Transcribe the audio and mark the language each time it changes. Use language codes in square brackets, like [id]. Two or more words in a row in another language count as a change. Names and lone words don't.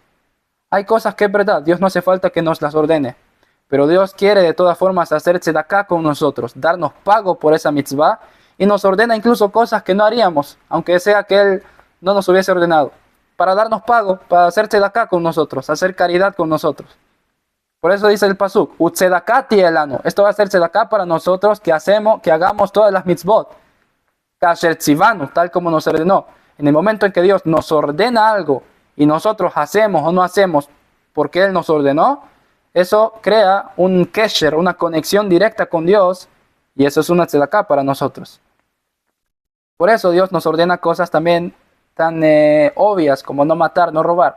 [es] Hay cosas que es verdad, Dios no hace falta que nos las ordene, pero Dios quiere de todas formas hacer tzedakah con nosotros, darnos pago por esa mitzvah y nos ordena incluso cosas que no haríamos, aunque sea que Él no nos hubiese ordenado, para darnos pago, para hacer tzedakah con nosotros, hacer caridad con nosotros. Por eso dice el pasuk, [he] וצדקתי אלנו. [es] Esto va a ser tzedakah para nosotros que hagamos todas las mitzvot. [he] כאשר צונו, [es] tal como nos ordenó. En el momento en que Dios nos ordena algo y nosotros hacemos o no hacemos porque Él nos ordenó, eso crea un kesher, una conexión directa con Dios, y eso es una tzedakah para nosotros. Por eso Dios nos ordena cosas también tan obvias como no matar, no robar.